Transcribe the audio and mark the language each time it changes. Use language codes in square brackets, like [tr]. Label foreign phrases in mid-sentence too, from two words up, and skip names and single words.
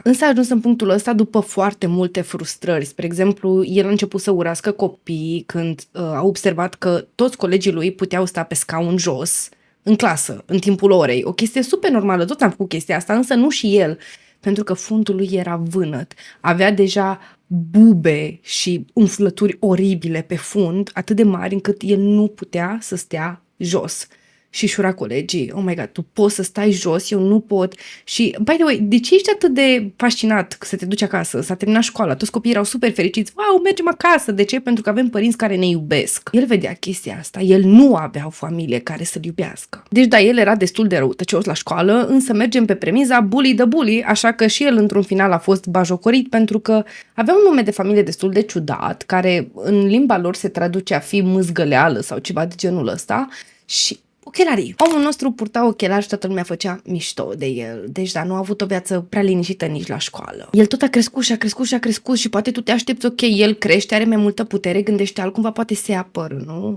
[ro] Însă a ajuns în punctul ăsta după foarte multe frustrări. Spre exemplu, el a început să urască copii când a observat că toți colegii lui puteau sta pe scaun jos în clasă, în timpul orei. O chestie super normală, toți am făcut chestia asta, însă nu și el, pentru că fundul lui era vânăt. Avea deja bube și umflături oribile pe fund, atât de mari încât el nu putea să stea jos. Și șura colegii: [en] oh my god, [ro] tu poți să stai jos, eu nu pot. Și, [en] by the way, [ro] de ce ești atât de fascinat să te duci acasă? S-a terminat școala, toți copiii erau super fericiți. Wow, mergem acasă. De ce? Pentru că avem părinți care ne iubesc. El vedea chestia asta, el nu avea o familie care să-l iubească. Deci da, el era destul de răutăcios la școală, însă mergem pe premiza [en] bully the bully, [ro] așa că și el într-un final a fost bajocorit pentru că avea un nume de familie destul de ciudat, care în limba lor se traduce a fi mâzgăleală sau ceva de genul ăsta. Și ochelarii. Omul nostru purta ochelari și toată lumea făcea mișto de el. Deci, da, nu a avut o viață prea liniștită nici la școală. El tot a crescut și a crescut și a crescut și poate tu te aștepți, ok, el crește, are mai multă putere, gândește altcumva, poate se ia păr, nu?